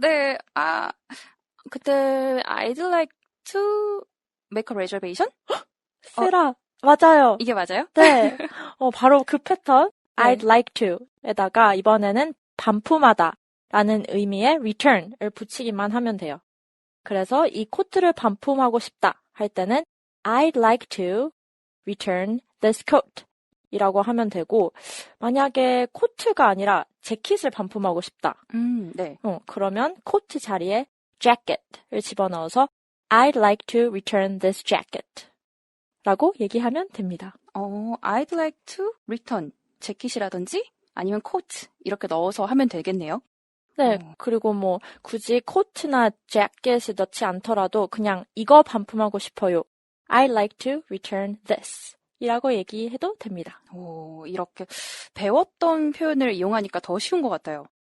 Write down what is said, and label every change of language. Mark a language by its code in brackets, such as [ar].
[ko] 네, 그때 [en] I'd like to make a reservation? [ko] 세라, 맞아요. 이게 맞아요? 네. 바로 그 패턴. 네. [en] I'd like to [ko] 에다가 이번에는 반품하다 라는 의미의 return을 붙이기만 하면 돼요. 그래서 이 코트를 반품하고 싶다 할 때는 [en] I'd like to return this coat [ko] 이라고 하면 되고 만약에 코트가 아니라 재킷을 반품하고 싶다. 네. 그러면 코트 자리에 jacket을 집어넣어서 [en] I'd like to return this jacket [ko] 라고 얘기하면 됩니다. [en] I'd like to return [ko] 재킷이라든지 아니면 coat 이렇게 넣어서 하면 되겠네요. 네, 그리고 뭐 굳이 코트나 재킷을 넣지 않더라도 그냥 이거 반품하고 싶어요. [en] I'd like to return this. [ko] 이라고 얘기해도 됩니다. 오, 이렇게 배웠던 표현을 이용하니까 더 쉬운 것 같아요.